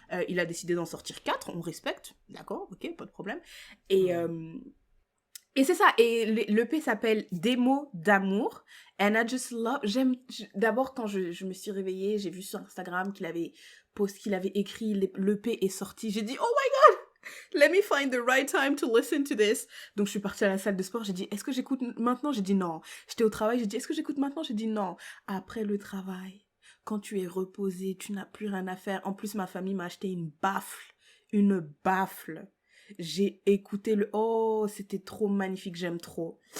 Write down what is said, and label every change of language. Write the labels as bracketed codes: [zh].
[fr] Il a décidé d'en sortir 4, on respecte. D'accord, ok, pas de problème. Et c'est ça. Et l'EP s'appelle Démo d'amour. [en] And I just love... [fr] D'abord, quand je me suis réveillée, j'ai vu sur Instagram qu'il avait écrit, l'EP est sorti. J'ai dit, [en] oh my God! Let me find the right time to listen to this. [fr] Donc, je suis partie à la salle de sport. J'ai dit, est-ce que j'écoute maintenant? J'ai dit non. J'étais au travail. J'ai dit, est-ce que j'écoute maintenant? J'ai dit non. Après le travail, quand tu es reposé, tu n'as plus rien à faire. En plus, ma famille m'a acheté une baffle. Une baffle. J'ai écouté oh, c'était trop magnifique. J'aime trop.